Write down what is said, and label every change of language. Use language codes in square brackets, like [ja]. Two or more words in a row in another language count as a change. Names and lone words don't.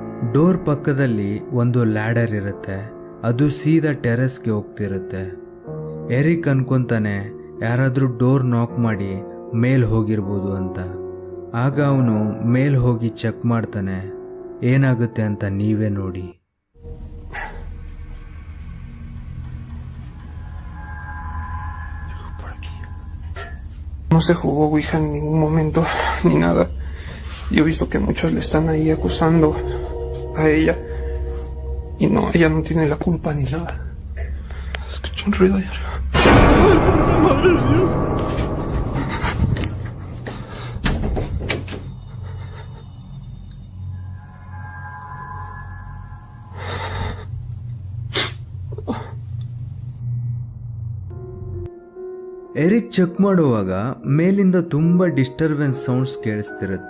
[kn] ಡೋರ್ ಪಕ್ಕದಲ್ಲಿ ಒಂದು ಲ್ಯಾಡರ್ ಇರುತ್ತೆ, ಅದು ಸೀದಾ ಟೆರೆಸ್ಗೆ ಹೋಗ್ತಿರುತ್ತೆ. ಎರಿಕ್ ಅನ್ಕೊಂತಾನೆ ಯಾರಾದರೂ [en] door knock [kn] ಮಾಡಿ ಮೇಲ್ ಹೋಗಿರ್ಬೋದು ಅಂತ. ಆಗ ಅವನು ಮೇಲ್ ಹೋಗಿ ಚೆಕ್ ಮಾಡ್ತಾನೆ. ಏನಾಗುತ್ತೆ ಅಂತ ನೀವೇ ನೋಡಿ. [es] No se jugó Ouija en ningún momento, ni nada. Yo he visto que muchos le están ahí acusando a ella. Y no, ella no tiene la culpa ni nada. Escucho un ruido allá arriba. ¡Ay, Santa Madre de Dios! [kn] ಎರಿಕ್ ಚೆಕ್ ಮಾಡುವಾಗ ಮೇಲಿಂದ ತುಂಬ [en] disturbance sounds [kn] ಕೇಳಿಸ್ತಿರುತ್ತೆ.